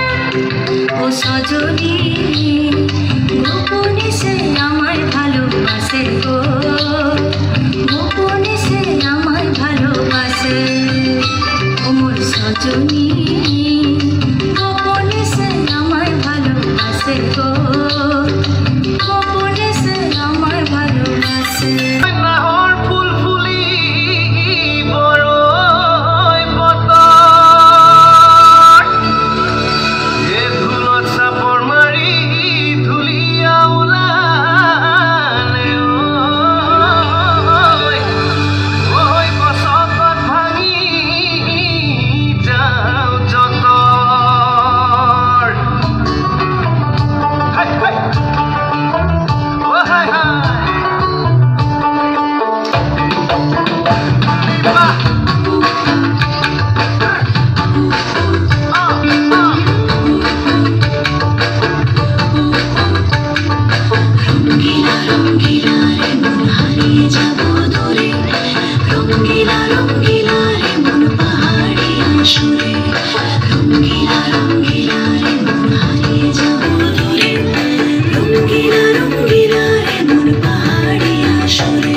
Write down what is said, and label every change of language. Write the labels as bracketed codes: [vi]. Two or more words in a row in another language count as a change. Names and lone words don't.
[bn] ও সজনী গোপনে সে আমায় ভালোবাসে গো, গোপনে সে আমায় ভালোবাসে। ও মোর সজনী গোপনে সে আমায় ভালোবাসে গো, গোপনে সে আমায় ভালোবাসে। [as] নাহৰ ফুল ফুলি বৰৈ বতৰ, এ ধুলত চাপৰ মাৰি ধুলীয়া ওলালে ঐ গছত ভাঙি যাওঁ যতৰ। হাই হাই ও হাই হাই বাহ [bn] রঙ্গিলা রঙ্গিলা রে মন হারিয়ে যাব দূরে, রঙ্গিলা রঙ্গিলা রে মন পাহাড়িয়া সুরে, রঙ্গিলা রঙ্গিলা রে মন হারিয়ে যাব দূরে, রঙ্গিলা রঙ্গিলা রে মন পাহাড়িয়া সুরে।